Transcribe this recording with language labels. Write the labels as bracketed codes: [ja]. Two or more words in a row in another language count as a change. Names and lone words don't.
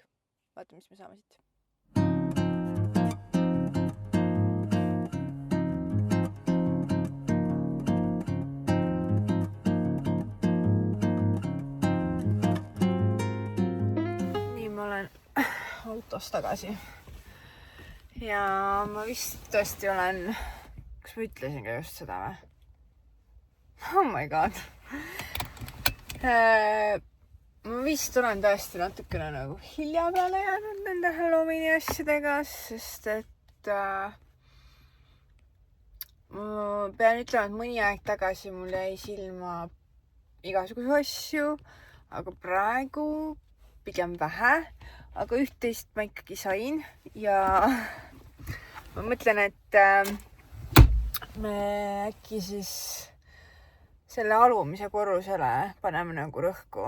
[et] Vaatame, mis me saame siit. Nii, ma olen autos tagasi. Ja ma vist tõesti olen, kas ma ütlesin ka just seda või? [en] Oh my god. [et] Ma vist olen tõesti natukene nagu hilja peale jäänud nende Halloweeni asjadega, sest et ma pean ütlema, et mõni aeg tagasi mul jäi silma igasuguseid asju, aga praegu pigem vähe, aga üht-teist ma ikkagi sain ja ma mõtlen, et me äkki siis selle alumise korrusele paneme nagu rõhku.